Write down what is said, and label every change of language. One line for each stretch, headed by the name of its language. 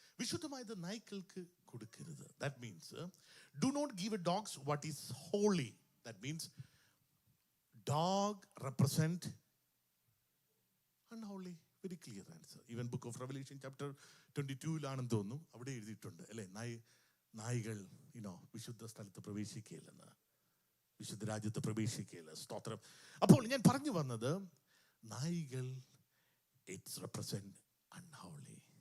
Malayalam: വിശുദ്ധമായത് നായ്ക്കൾക്ക് കൊടുക്കരുത്.
English: That means do not give a dogs what is holy. That means dog represent unholy. Very clear answer. Even book of Revelation chapter
Malayalam: 22-ലാണെന്ന് തോന്നുന്നു, അവിടെ എഴുതിയിട്ടുണ്ട് അല്ലേ, നായികൾ വിശുദ്ധ സ്ഥലത്ത് പ്രവേശിക്കുകയില്ലെന്ന്, വിശുദ്ധ രാജ്യത്ത് പ്രവേശിക്കുകയില്ല. സ്തോത്രം. അപ്പോൾ ഞാൻ പറഞ്ഞു വന്നത്, നായികൾ
English: It's represent unholy.